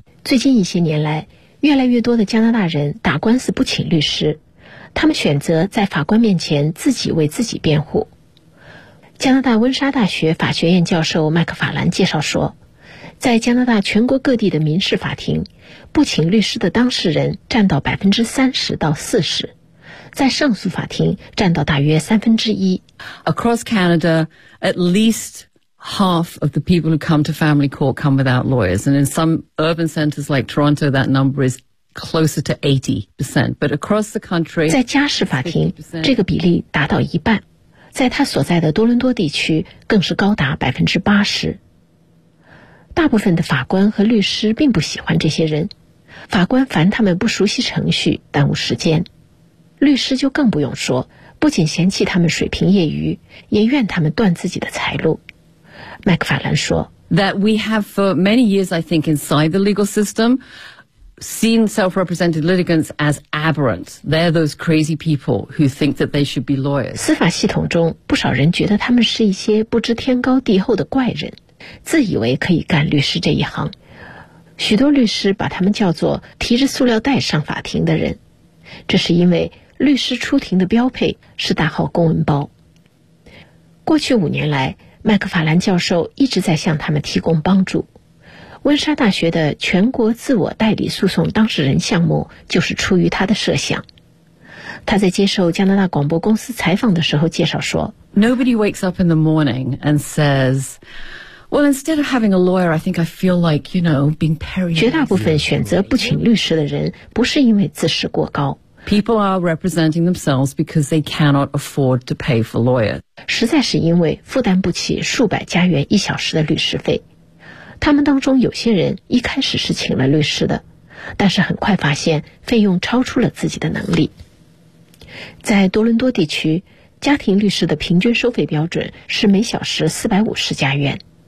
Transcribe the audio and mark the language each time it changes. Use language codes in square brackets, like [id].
[zh] 最近一些年来，越来越多的加拿大人打官司不请律师，他们选择在法官面前自己为自己辩护。加拿大温莎大学法学院教授麦克法兰介绍说，在加拿大全国各地的民事法庭，不请律师的当事人占到30%-40%，在上诉法庭占到大约1/3。 [en] Across Canada, at least half of the people who come to family court come without lawyers, and in some urban centers like Toronto, that number is closer to 80%. But across the country, [zh] 在家事法庭，这个比例达到一半，在他所在的多伦多地区更是高达80%。大部分的法官和律师并不喜欢这些人，法官烦他们不熟悉程序，耽误时间。律师就更不用说，不仅嫌弃他们水平业余，也怨他们断自己的财路。麦克法兰说 [en] ：“That we have for many years, I think, inside the legal system, seen self-represented litigants as aberrant. They're those crazy people who think that they should be lawyers.” [zh] 司法系统中不少人觉得他们是一些不知天高地厚的怪人，自以为可以干律师这一行。许多律师把他们叫做提着塑料袋上法庭的人。这是因为律师出庭的标配是大号公文包。过去五年来，麦克法兰教授一直在向他们提供帮助。温莎大学的全国自我代理诉讼当事人项目就是出于他的设想。他在接受加拿大广播公司采访的时候介绍说 [en] ：“Nobody wakes up in the morning and says, well, instead of having a lawyer, I think I feel like, you know, being paralyzed.” [zh] 绝大部分选择不请律师的人不是因为自视过高。 [en] People are representing themselves because they cannot afford to pay for lawyers. [zh] 实在是因为负担不起数百加元一小时的律师费。他们当中有些人一开始是请了律师的，但是很快发现费用超出了自己的能力。在多伦多地区，家庭律师的平均收费标准是每小时450加元。